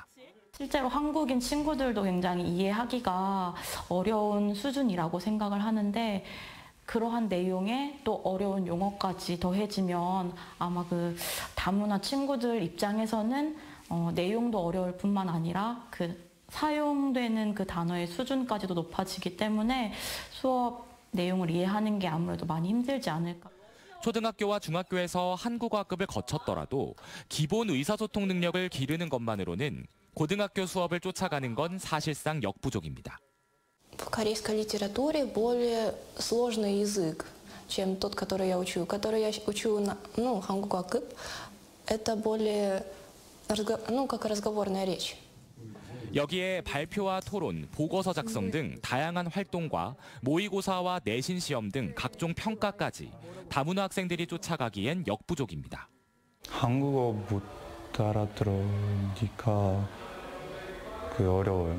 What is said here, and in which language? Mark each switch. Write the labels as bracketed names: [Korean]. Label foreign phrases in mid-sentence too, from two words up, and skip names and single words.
[Korean] 실제로 한국인 친구들도 굉장히 이해하기가 어려운 수준이라고 생각을 하는데 그러한 내용에 또 어려운 용어까지 더해지면 아마 그 다문화 친구들 입장에서는 내용도 어려울 뿐만 아니라 그 사용되는 그 단어의 수준까지도 높아지기 때문에 수업 내용을 이해하는 게 아무래도 많이 힘들지 않을까. 초등학교와 중학교에서 한국어 학급을 거쳤더라도 기본 의사소통 능력을 기르는 것만으로는 고등학교 수업을 쫓아가는 건 사실상 역부족입니다. [Russian] В корейской литературе более сложный язык, чем тот, который я учу. Который я учу, [Korean] 한국어 학급, [Russian] это более, как разговорная речь. [Korean] 여기에 발표와 토론, 보고서 작성 등 다양한 활동과 모의고사와 내신 시험 등 각종 평가까지 다문화 학생들이 쫓아가기엔 역부족입니다. 한국어 못 알아들으니까 어려워요.